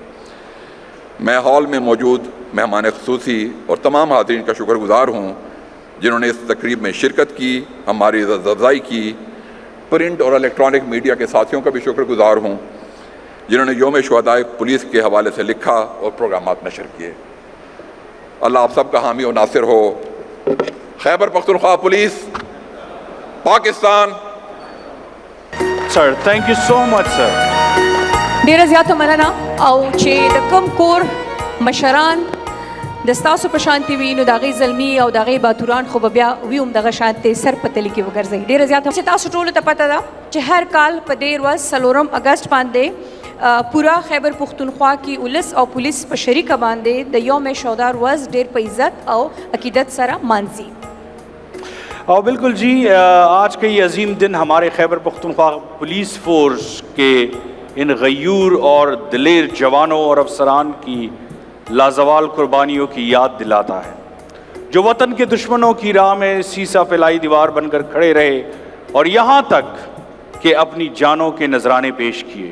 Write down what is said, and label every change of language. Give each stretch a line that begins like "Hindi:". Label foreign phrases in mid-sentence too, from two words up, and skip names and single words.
Urdu: میں ہال میں موجود مہمان خصوصی اور تمام حاضرین کا شکر گزار ہوں جنہوں نے اس تقریب میں شرکت کی، ہماری عزت افزائی کی۔ پرنٹ اور الیکٹرانک میڈیا کے ساتھیوں کا بھی شکر گزار ہوں جنہوں نے یوم شہداء پولیس کے حوالے سے لکھا اور پروگرامات نشر کیے۔ اللہ آپ سب کا حامی و ناصر ہو۔ خیبر پختونخوا پولیس، پاکستان۔
English: Sir, thank you so much sir.
Pashto: ډیره زیاته مننه او چې د کوم کور مشران د ستاسو په شانتي وي نو د هغې زلمي او د هغې باتوران خو به بیا وي هم دغه شانتې سر په تلي کې وګرځوي. ډیره زیاته چې تاسو ټولو ته پته ده چې هر کال په دې ورځ 4 اگست باندې پورا خیبر پختونخوا کی ولس او پولیس په شریکه باندې د یوم شهدا ورځ ډیر په عزت او عقیدت سره مانځي.
Urdu: اور بالکل جی، آج کا یہ عظیم دن ہمارے خیبر پختونخوا
English: police force
Urdu: کے ان غیور اور دلیر جوانوں اور افسران کی لازوال قربانیوں کی یاد دلاتا ہے، جو وطن کے دشمنوں کی راہ میں سیسا پھیلائی دیوار بن کر کھڑے رہے اور یہاں تک کہ اپنی جانوں کے نذرانے پیش کیے۔